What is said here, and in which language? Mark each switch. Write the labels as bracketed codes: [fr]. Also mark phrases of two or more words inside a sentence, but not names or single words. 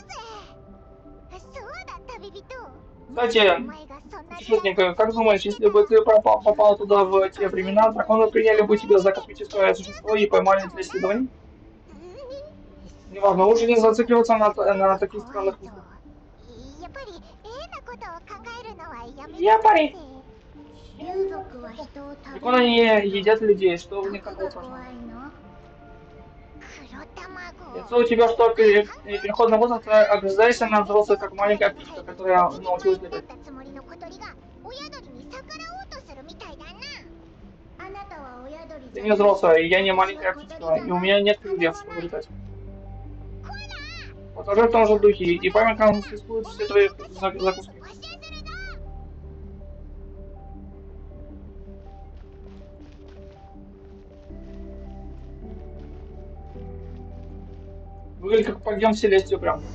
[ru] Кстати, путешественник, как думаешь, если бы ты попал туда в те времена, драконы приняли бы тебя за космическое существо и поймали для исследований? Неважно, лучше не зацикливаться на таких странных мыслях. Я парень. [ja] 竜族は人を食べ [ru] Драконы не едят людей, что в них такого [ja] どこが怖 [ru] страшного? [ja] いの？黒卵。 [ru] Лицо у тебя что, переходный возраст, огрызайся на взрослую, как маленькая птичка, которая научилась летать. [ja] つもりの小鳥が親鳥に逆らおうとするみたいだな。あなたは親鳥 [ru] Ты не взрослая, и я не маленькая птичка, и у меня нет крыльев, чтобы летать. Покажи в том же духе, и память конфискует все твои закуски. Выглядит как подъем в Селестию прям.